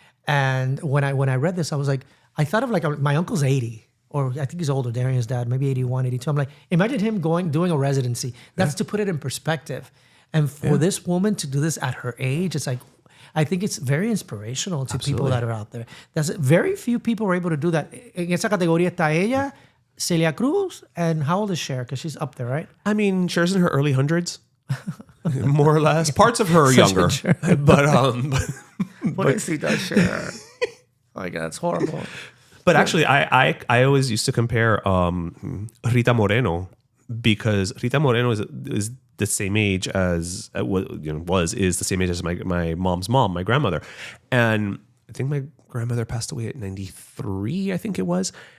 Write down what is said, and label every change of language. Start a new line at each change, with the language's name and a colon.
English: And when I read this, I was like, I thought of like my uncle's 80. Or I think he's older, Darian's dad, maybe 81, 82. I'm like, imagine him doing a residency. That's to put it in perspective. And for this woman to do this at her age, it's like, I think it's very inspirational to people that are out there. Very few people are able to do that.
Spanish: En esa categoría está ella, Celia Cruz,
English: and how old is Cher? Because she's up there, right? I mean, Cher's in her early hundreds, more or less. Parts of her are younger, but Pobrecita Cher. Oh my God, it's horrible. But actually, I always used to compare Rita Moreno, because Rita Moreno is the same age as is the same age as my mom's mom, my grandmother, and I think my grandmother passed away at 93, I think it was.